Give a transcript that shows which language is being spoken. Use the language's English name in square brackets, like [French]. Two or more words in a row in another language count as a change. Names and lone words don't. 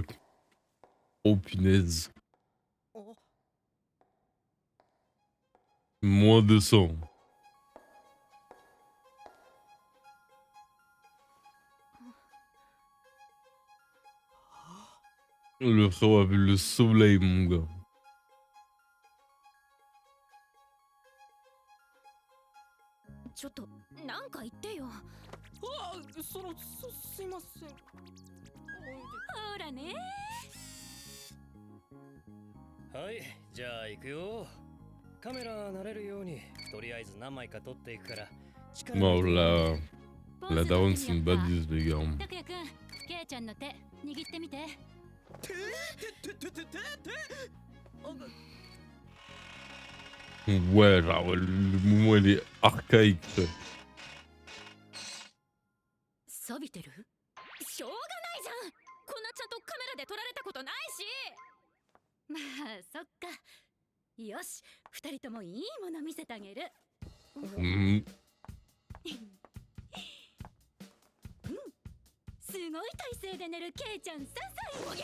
[French] Oh punaise. Moins 200. Le frérot a vu le soleil, mon gars. [Japanese] ちょっとなんか言ってよ。すいません。ほらね。はい、じゃあ行くよ。カメラ慣れるようにとりあえず何枚か撮っていくから。 [French] Bon, la daronne, c'est une badise, les gars. [Japanese] 拓也くん、ケイちゃんの手握ってみて。 [French] Ouais, genre, le mouvement, il est archaïque. [Japanese] 錆びてる？しょうがないじゃん。こんなちゃんとカメラで撮られたことないし。まあ、そっか。よし、二人ともいいもの見せてあげる。すごい体勢で寝るケイちゃん3歳。